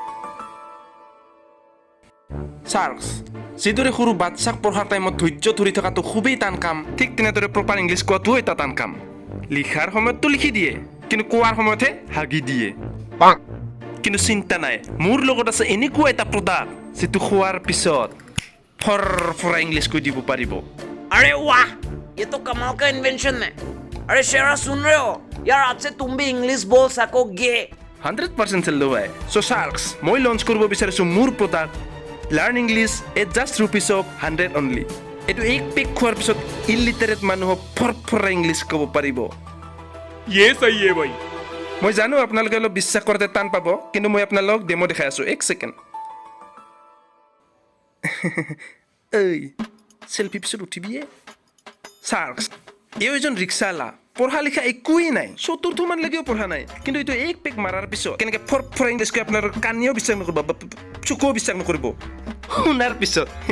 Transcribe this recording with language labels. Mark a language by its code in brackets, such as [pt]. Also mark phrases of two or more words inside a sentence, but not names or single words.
[as] Sharks, যিদৰে সৰু বাচ্চাক পঢ়াৰ টাইমত ধৈৰ্য ধৰি থকাটো খুবেই টান কাম, ঠিক তেনেদৰে [en] proper English [as] কোৱাটোও এটা টান কাম। লিখাৰ সময়ততো লিখি দিয়ে, কিন্তু কোৱাৰ সময়তহে হাগি দিয়ে। কিন্তু চিন্তা নাই, মোৰ লগত আছে এনেকুৱা এটা প্ৰডাক্ট যিটো খোৱাৰ পিছত [en] for English [as] কৈ দিব পাৰিব। [hi] अरे वाह, ये तो कमाल का इन्वेंशन है। अरे शेरा सुन रहे हो यार आज से तुम भी इंग्लिश बोल सकोगे [as] 100% [en] sale bhai so sharks [as] মই লঞ্চ কৰিব বিচাৰিছো মোৰ প্ৰডাক্ট [en] Learn English at just rupees of 100 only [as] এইটো এক পেক খোৱাৰ পিছত ইলিটাৰেট মানুহক ফৰফৰা ইংলিছ ক'ব পাৰিব [hi] ये सही है भाई [as] মই জানো আপোনালোকে অলপ বিশ্বাস কৰোঁতে টান পাব কিন্তু মই আপোনালোকক ডেমো দেখাই আছো এক ছেকেণ্ড এই সেলফি পিছত উঠিবিয়ে শার্কস এও এজন ৰিক্সাৱালা পঢ়া লিখা একোৱেই নাই চতুৰ্থমান লৈকেও পঢ়া নাই কিন্তু এইটো এক পেক মাৰাৰ পিছত কেনেকৈ ফৰফৰা ইংলিছ কৈ আপোনাৰ কাণেও বিশ্বাস নকৰিব চকুও বিশ্বাস নকৰিব শুনাৰ পিছত